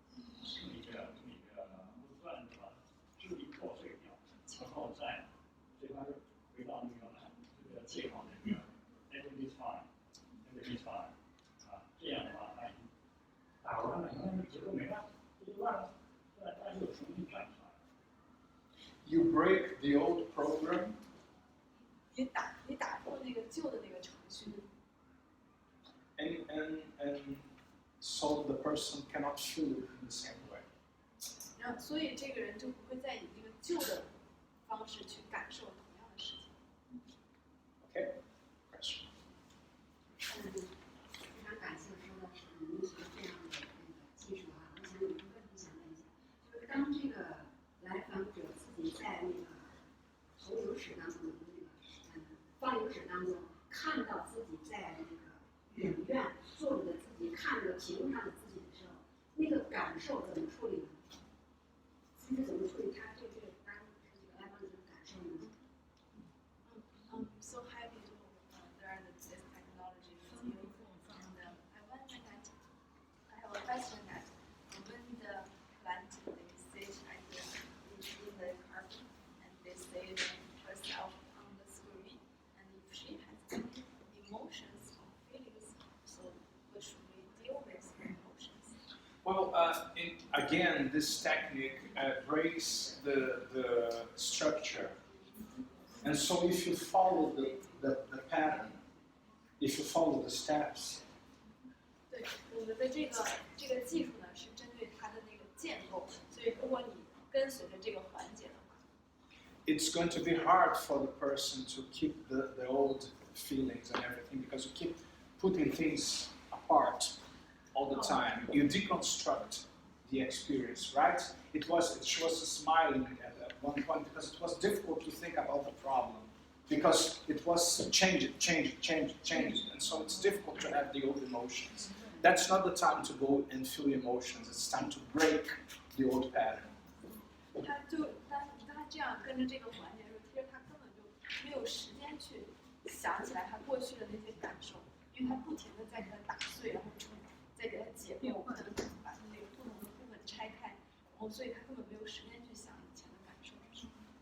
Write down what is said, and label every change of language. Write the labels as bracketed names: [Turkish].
[Chinese] 这么一个不断的把支离破碎掉，然后再最后还是回到这个最好的那个 [English] everything is fine。 [Chinese] everything is fine， 这样的话，它已经打乱了，因为结构没了，这就乱了，它又重新站起来。 [English] you break the old program, [Chinese] 你打破那个旧的那个程序， [English] and so the person cannot feel it in the same way. [Chinese] 然后所以这个人就不会再以那个旧的方式去感受同样的事情。 [English] Okay? Question. [Chinese] 非常感谢说的是您学这样的技术啊，我想有一个问题想问一下，就是当这个来访者自己在那个投影室当中的那个放映室当中看到自己在那个影院坐着的自己，看着屏幕上的自己的时候，那个感受怎么处理呢？其实怎么处理他对这个当时这个来访者的感受呢？ [English] So happy to learn this technology with you. And I wonder that I have a question that when the client they sit right here in the carpet and they say herself on the screen, and if she has any emotions or feelings, so what should we deal with her emotions? Well, again, this technique breaks the structure. And so if you follow the pattern, if you follow the steps, [Chinese] 对，我们的这个技术呢是针对它的那个建构，所以如果你跟随着这个环节的话， [English] it's going to be hard for the person to keep the old feelings and everything because you keep putting things apart all the time. You deconstruct the experience, right? She was smiling at one point because it was difficult to think about the problem because it was changing, and so it's difficult to have the old emotions. That's not the time to go and feel emotions. It's time to break the old pattern. [Chinese] 他就当他这样跟着这个环节的时候，其实他根本就没有时间去想起来他过去的那些感受，因为他不停的在给他打碎，然后再给他解构，可能把他那个不同的部分拆开，然后所以他根本没有时间去想以前的感受是什么。